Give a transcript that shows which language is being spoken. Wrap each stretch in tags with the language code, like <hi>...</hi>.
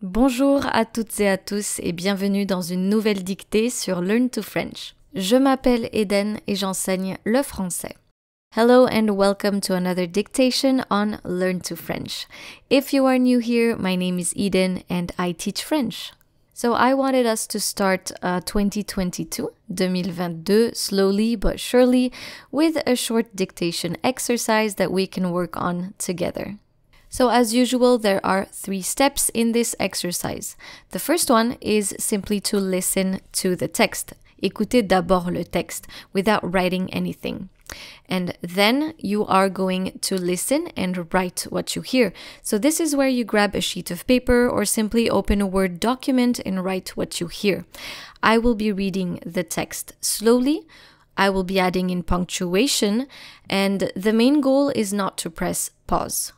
<fr>Bonjour à toutes et à tous et bienvenue dans une nouvelle dictée sur Learn to French. Je m'appelle Eden et j'enseigne le français.</fr> <en>Hello and welcome to another dictation on Learn to French. If you are new here, my name is Eden and I teach French. So I wanted us to start 2022 slowly but surely with a short dictation exercise that we can work on together. So as usual, there are 3 steps in this exercise. The first one is simply to listen to the text.</en> <fr>Écoutez d'abord le texte</fr> <en>without writing anything. And then you are going to listen and write what you hear. So this is where you grab a sheet of paper or simply open a Word document and write what you hear. I will be reading the text slowly. I will be adding in punctuation, and the main goal is not to press pause.</en>